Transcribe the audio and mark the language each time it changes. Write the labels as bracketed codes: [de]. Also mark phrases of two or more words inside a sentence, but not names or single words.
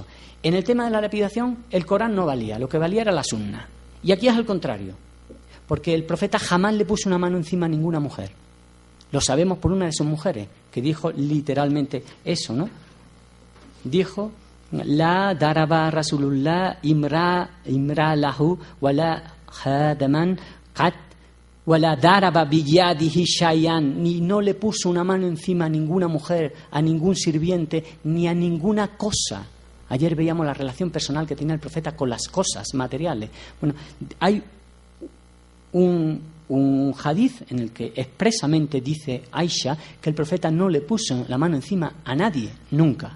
[es] En el tema de la lapidación, el Corán no valía, lo que valía era la sunna. Y aquí es al contrario, porque el profeta jamás le puso una mano encima a ninguna mujer. Lo sabemos por una de sus mujeres, que dijo literalmente eso, ¿no? [ar] Dijo: لا ضرب رسول الله امرأة له ولا خادما قط ولا ضرب بيده شيئا. [es] Ni no le puso una mano encima a ninguna mujer, a ningún sirviente, ni a ninguna cosa. Ayer veíamos la relación personal que tenía el profeta con las cosas materiales. Bueno, hay un hadith en el que expresamente dice Aisha que el profeta no le puso la mano encima a nadie, nunca.